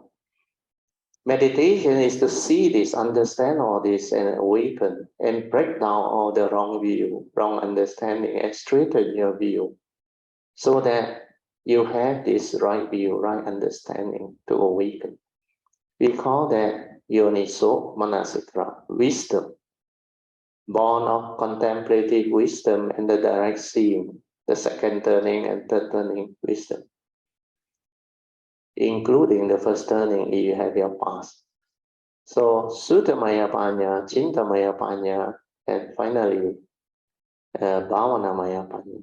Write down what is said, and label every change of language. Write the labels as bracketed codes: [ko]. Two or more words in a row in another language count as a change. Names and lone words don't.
[en] Meditation is to see this, understand all this, and awaken and break down all the wrong view, wrong understanding, and straighten your view so that you have this right view, right understanding to awaken. We call that [pi] yoniso manasikara, [en] wisdom, born of contemplative wisdom and the direct seeing, the second turning and third turning wisdom, including the first turning if you have your past. [pi] So Suttamaya Panya, Chintamaya Panya, [en] and finally [pi] Bhavanamaya Panya.